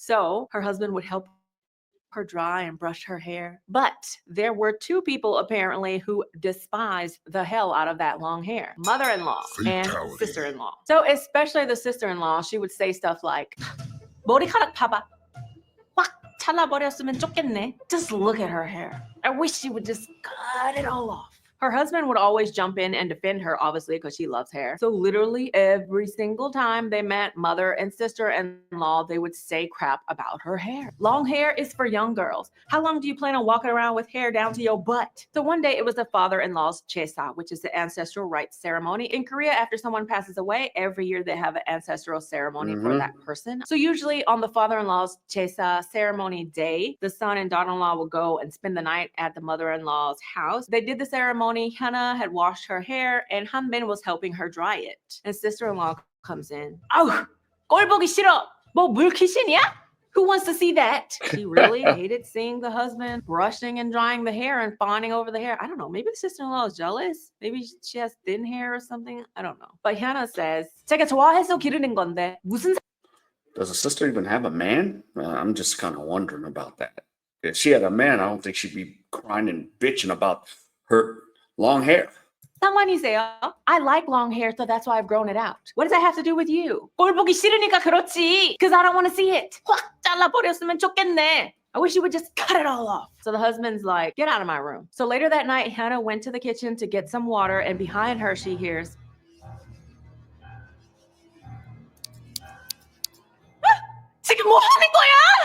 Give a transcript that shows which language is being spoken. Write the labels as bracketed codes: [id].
[en] So her husband would help her dry and brush her hair. But there were 2 people apparently who despised the hell out of that long hair. Mother-in-law and sister-in-law. So especially the sister-in-law, she would say stuff like, [ko] 머리카락 봐봐. 확 잘라버렸으면 좋겠네. [en] Just look at her hair. I wish she would just cut it all off. Her husband would always jump in and defend her, obviously, because she loves hair. So literally every single time they met, mother and sister-in-law, they would say crap about her hair. Long hair is for young girls. How long do you plan on walking around with hair down to your butt? So one day it was the father-in-law's chesa, which is the ancestral rites ceremony. In Korea, after someone passes away, every year they have an ancestral ceremony for that person. So usually on the father-in-law's chesa ceremony day, the son and daughter-in-law will go and spend the night at the mother-in-law's house. They did the ceremony. Hannah had washed her hair and Hanbin was helping her dry it. And sister-in-law comes in. [ko] 아우, 꼴 보기 싫어. 뭐 물귀신이야? [en] Who wants to see that? She really hated seeing the husband brushing and drying the hair and fawning over the hair. I don't know. Maybe the sister-in-law is jealous. Maybe she has thin hair or something. I don't know. But Hannah says, [ko] 제가 좋아해서 기르는 건데 무슨 [en] Does a sister even have a man? I'm just kind of wondering about that. If she had a man, I don't think she'd be crying and bitching about her long hair. [ko] 상관이세요? [en] I like long hair, so that's why I've grown it out. What does that have to do with you? [ko] 꼴 보기 싫으니까 그렇지. [en] Because I don't want to see it. [ko] 확 잘라버렸으면 좋겠네. [en] I wish you would just cut it all off. So the husband's like, get out of my room. So later that night, Hannah went to the kitchen to get some water, and behind her, she hears, [ko] 지금 뭐 하는 거야?